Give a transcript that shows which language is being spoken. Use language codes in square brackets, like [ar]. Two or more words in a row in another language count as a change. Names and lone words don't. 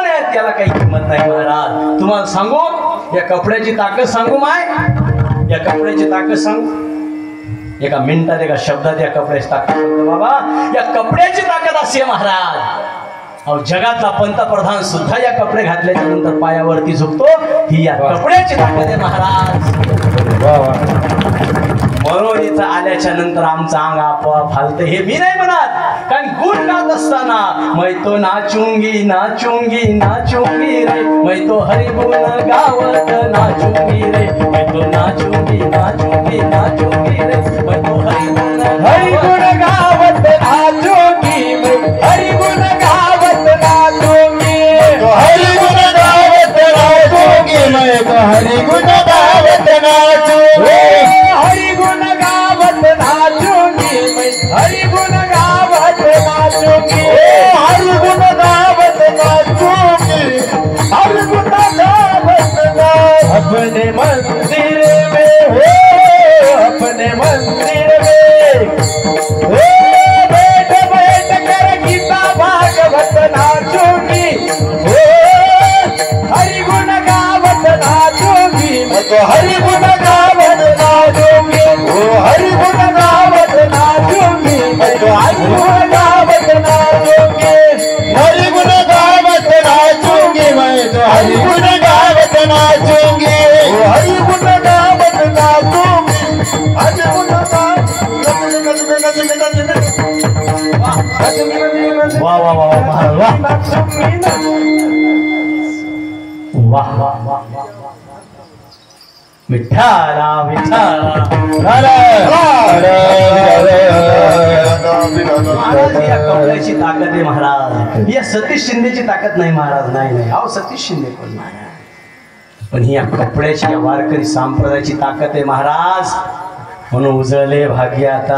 [mr] आहेत त्याला काही किंमत नाही महाराज तुम्हाला सांगू या कपड्याची ताकद सांगू माय या कपड्याची ताकद सांगू एका मिनिटात एका शब्दात या कपड्याची ताकद सांगतो बाबा या कपड्याची ताकद अशी आहे महाराज अहो जगातला पंतप्रधान सुद्धा या कपडे घातल्याच्या नंतर पायावरती झुकतो ही या कपड्याची ताकद आहे महाराज म्हणून इथं आल्याच्या नंतर आमचं अंग आपोआप हालतं हे मी नाही म्हणत कारण गुण गात असताना [hi] मै तो नाचूंगी नाचूंगी नाचूंगी रे मै तो हरिगुण गावत नाचूंगी रे मै तो नाचूंगी नाचूंगी नाचूंगी रे मै तो हरिगुण गावत नाचूंगी हरिगुण गावत नाचूंगी हरिगुण गावत नाचूंगी मैं तो हरिगुण गावत नाचूंगी हरिगुण गावत नाचूंगी मैं हरिगुण गावत नाचूंगी हरिगुण गावत नाचूंगी हरिगुण गावत नाचूंगी अपने मंदिर में हो अपने मंदिर में बैठ बैठ कर गीता भागवत नाचूंगी हरिगुण गावत नाचूंगी मैं तो हरिगुण गावत नाचूंगी हरिगुण गावत नाचूंगी मैं तो हरिगुण गावत नाचूंगी हरिगुण गावत नाचूंगी मैं तो हरिगुण गावत नाचूंगी हरिगुण गावत नाचूंगी हरिगुण [mr] वाह वाह वाह महाराज वाह वाह वाह वाह विठ्ठला विठ्ठला महाराज या कपड्याची ताकद आहे महाराज या सतीश शिंदेची ताकद नाही महाराज नाही नाही अहो सतीश शिंदे कोण महाराज पण ही या कपड्याची या वारकरी संप्रदायाची ताकद आहे महाराज म्हणून उजळले भाग्य आता